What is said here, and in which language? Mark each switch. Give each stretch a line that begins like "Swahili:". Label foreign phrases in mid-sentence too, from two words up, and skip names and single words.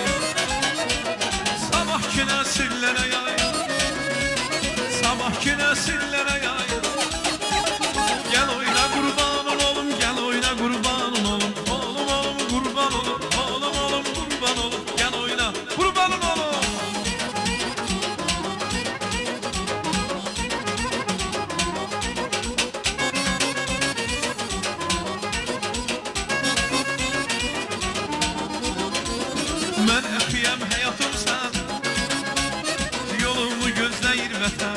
Turkish: Sabahki nesillere yay, sabahki nesillere yay. Gel oyna kurbanın olum, gel oyna kurbanın olum. Oğlum oğlum kurban olum, oğlum oğlum kurban olum. Gel oyna kurbanın olum.
Azerbaijani: Mən əxiyəm həyatım sən, yolumu gözləyir vətən.